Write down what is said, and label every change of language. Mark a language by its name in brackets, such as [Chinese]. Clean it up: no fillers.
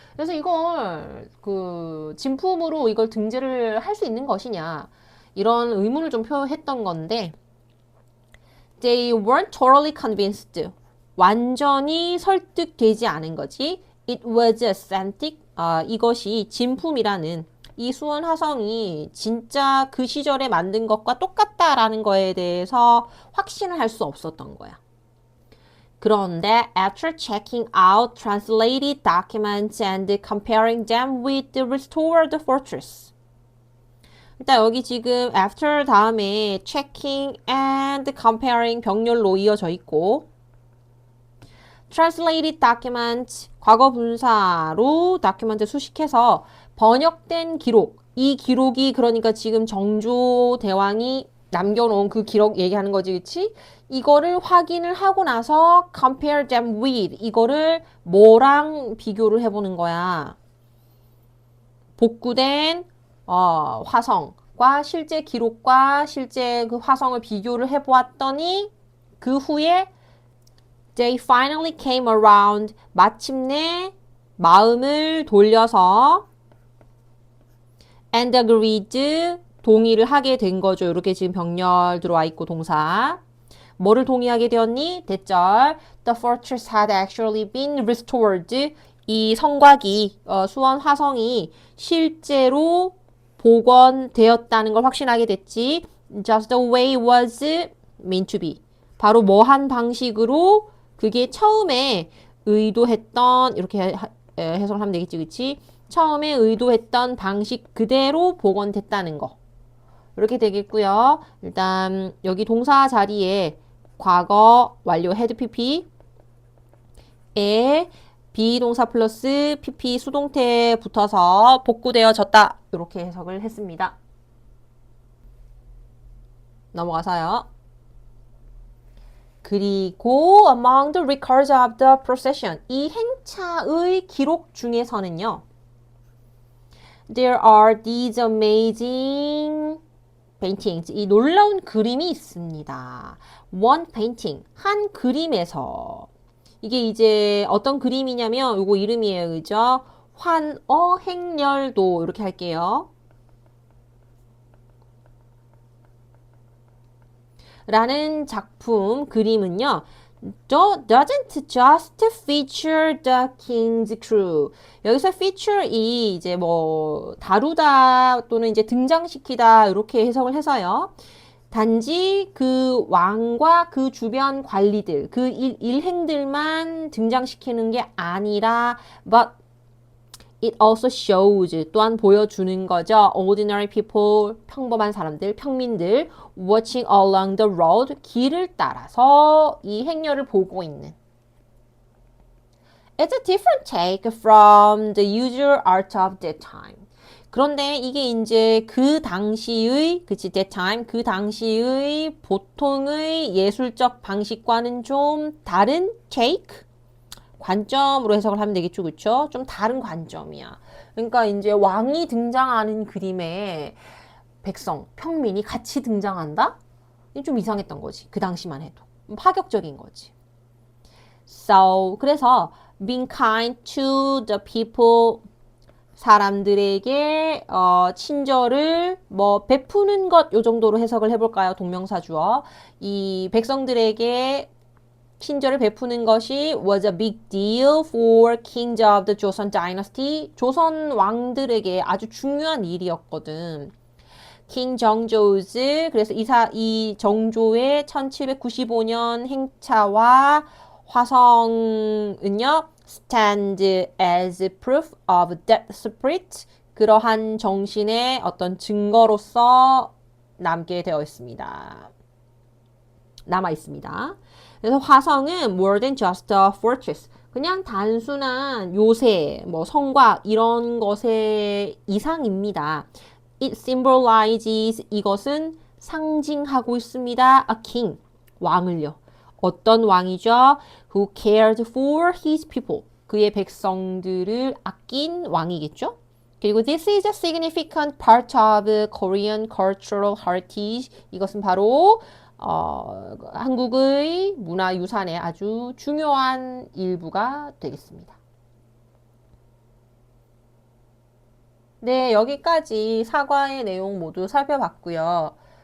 [Korean] 그래서 이걸 그 진품으로 이걸 등재를 할 수 있는 것이냐 이런 의문을 좀 표했던 건데 [English] they weren't totally convinced. [Korean] 완전히 설득되지 않은 거지. [English] It was authentic. [Korean] 이것이 진품이라는 이 수원 화성이 진짜 그 시절에 만든 것과 똑같다라는 거에 대해서 확신을 할 수 없었던 거야. [English] 그런데 after checking out translated documents and comparing them with the restored fortress. [Korean] 일단 여기 지금 after 다음에 [English] checking and comparing [Korean] 병렬로 이어져 있고 [English] translated document [Korean] 과거 분사로 document 수식해서 번역된 기록 이 기록이 그러니까 지금 정조 대왕이 남겨놓은 그 기록 얘기하는 거지 그치? 이거를 확인을 하고 나서 [English] compare them with [Korean] 이거를 뭐랑 비교를 해보는 거야 복구된 화성과 실제 기록과 실제 그 화성을 비교를 해보았더니 그 후에 [English] They finally came around. [Korean] 마침내 마음을 돌려서 [English] and agreed. [Korean] 동의를 하게 된 거죠. 이렇게 지금 병렬 들어와 있고 동사. 뭐를 동의하게 되었니? 대절. [English] The fortress had actually been restored. [Korean] 이 성곽이 수원 화성이 실제로 복원되었다는 걸 확신하게 됐지. [English] Just the way it was meant to be. [Korean] 바로 뭐한 방식으로 그게 처음에 의도했던 이렇게 해석을 하면 되겠지 그치? 처음에 의도했던 방식 그대로 복원됐다는 거 이렇게 되겠고요. 일단 여기 동사 자리에 과거 완료 헤드 pp에 비동사 플러스 pp 수동태 붙어서 복구되어졌다. 이렇게 해석을 했습니다. 넘어가서요. 그리고 [English] among the records of the procession [Korean] 이 행차의 기록 중에서는요. [English] There are these amazing paintings. [Korean] 이 놀라운 그림이 있습니다. [English] One painting. [Korean] 한 그림에서. 이게 이제 어떤 그림이냐면 요거 이름이에요. 그죠? 환어 행렬도 이렇게 할게요. 라는 작품 그림은요. [English] doesn't just feature the king's crew. [Korean] 여기서 feature이 이제 뭐 다루다 또는 이제 등장시키다 이렇게 해석을 해서요. 단지 그 왕과 그 주변 관리들, 그 일행들만 등장시키는 게 아니라 [English] but it also shows [Korean] 또한 보여주는 거죠. [English] Ordinary people, [Korean] 평범한 사람들, 평민들 [English] watching along the road [Korean] 길을 따라서 이 행렬을 보고 있는. [English] It's a different take from the usual art of that time. [Korean] 그런데 이게 이제 그 당시의, 그치, that time, 그 당시의 보통의 예술적 방식과는 좀 다른 take? 관점으로 해석을 하면 되겠죠, 그쵸? 좀 다른 관점이야. 그러니까 이제 왕이 등장하는 그림에 백성, 평민이 같이 등장한다? 좀 이상했던 거지. 그 당시만 해도. 파격적인 거지. So, 그래서 [English] being kind to the people [Korean] 사람들에게 친절을 뭐 베푸는 것 요 정도로 해석을 해볼까요? 동명사 주어. 이 백성들에게 친절을 베푸는 것이 [English] was a big deal for kings of the Joseon dynasty. [Korean] 조선 왕들에게 아주 중요한 일이었거든. 킹 정조즈 그래서 이 정조의 1795년 행차와 화성은요 [English] stand as proof of that spirit [Korean] 그러한 정신의 어떤 증거로서 남게 되어 있습니다. 남아 있습니다. 그래서 화성은 [English] more than just a fortress. [Korean] 그냥 단순한 요새, 뭐 성곽 이런 것의 이상입니다. [English] It symbolizes [Korean] 이것은 상징하고 있습니다. [English] A king, [Korean] 왕을요. 어떤 왕이죠? [English] Who cared for his people. [Korean] 그의 백성들을 아낀 왕이겠죠? [English] 그리고 this is a significant part of Korean cultural heritage. [Korean] 이것은 바로 한국의 문화유산의 아주 중요한 일부가 되겠습니다. 네, 여기까지 사과의 내용 모두 살펴봤고요.